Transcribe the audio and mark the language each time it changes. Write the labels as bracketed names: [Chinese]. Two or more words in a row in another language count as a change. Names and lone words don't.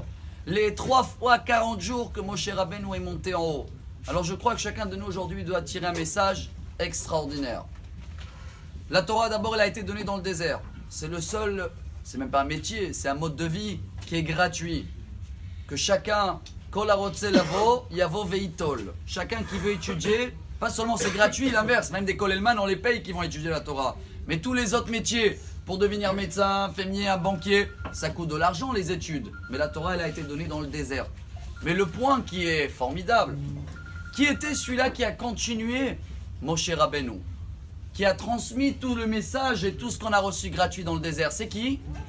[French] Les 3 fois 40 jours que Moshe Rabbeinu est monté en haut. Alors je crois que chacun de nous aujourd'hui doit tirer un message extraordinaire. La Torah d'abord elle a été donnée dans le désert. C'est le seul, c'est même pas un métier, c'est un mode de vie qui est gratuit. Que chacun, [Hebrew] כל הרוצה לבוא, יבוא ויטול. [French] Chacun qui veut étudier, pas seulement c'est gratuit, l'inverse, même des kolelman on les paye qui vont étudier la Torah. Mais tous les autres métiers, pour devenir médecin, infirmier, un banquier, ça coûte de l'argent les études. Mais la Torah elle a été donnée dans le désert. Mais le point qui est formidable, qui était celui-là qui a continué Moshe Rabbeinu, qui a transmis tout le message et tout ce qu'on a reçu gratuit dans le désert, c'est qui?